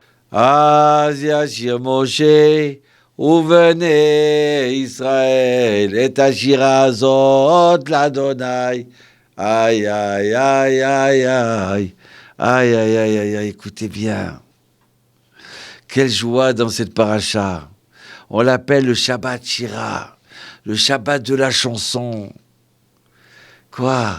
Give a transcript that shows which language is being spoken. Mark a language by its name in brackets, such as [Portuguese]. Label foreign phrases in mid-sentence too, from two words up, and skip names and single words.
[Hebrew] אז ישיר משה ובני ישראל את השירה הזאת לאדוני. Aïe, aïe, aïe, aïe, aïe. [French] Aïe, aïe, aïe, aïe, aïe. Écoutez bien. Quelle joie dans cette paracha. On l'appelle le Shabbat Shira, le Shabbat de la chanson. Quoi?